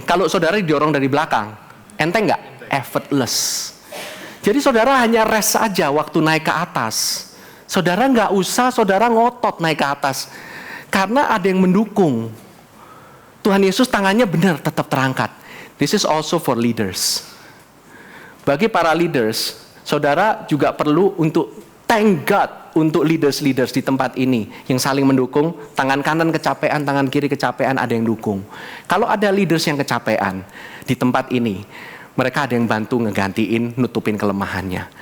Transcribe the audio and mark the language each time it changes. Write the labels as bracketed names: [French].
[Indonesian] Kalau saudara didorong dari belakang, enteng nggak? Effortless. Jadi saudara hanya rest aja waktu naik ke atas. Saudara nggak usah saudara ngotot naik ke atas. Karena ada yang mendukung. Tuhan Yesus tangannya benar tetap terangkat. [English] This is also for leaders. [Indonesian] Bagi para leaders, saudara juga perlu untuk [English] thank God [Indonesian] untuk leaders di tempat ini yang saling mendukung. Tangan kanan kecapean, tangan kiri kecapean, ada yang dukung. Kalau ada leaders yang kecapean di tempat ini, mereka ada yang bantu ngegantiin, nutupin kelemahannya.